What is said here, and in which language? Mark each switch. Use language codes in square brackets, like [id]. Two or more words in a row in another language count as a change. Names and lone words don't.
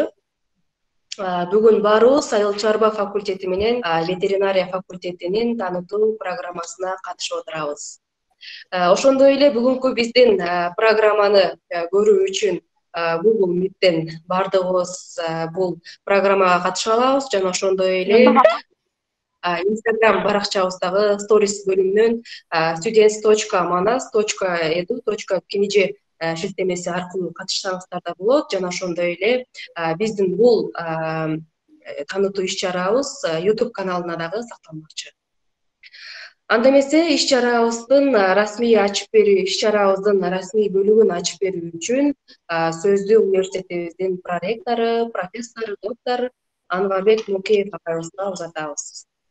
[ky] Бүгүн баарыбыз айыл чарба факультети менен ветеринария факультетинин таанытуу программасына катышып отурабыз. Ошондой эле бүгүнкү биздин программаны көрүү үчүн Google Meet'тен бардыгыбыз бул программага катыша алабыз жана ошондой эле Instagram баракчабыздагы Stories бөлүмүнөн students.manas.edu.kng шилтемеси аркылуу катышсаңыздар да болот жана ошондой эле биздин бул таанытуу иш-чарабыз YouTube каналына дагы сакталмакчы. Анда эмесе иш-чарабыздын расмий ачып берүү, иш-чарабыздын расмий бөлүгүн ачып берүү үчүн сөздү университетибиздин проректору, профессор, доктор Анварбек Мукеев акайыбызга узатабыз.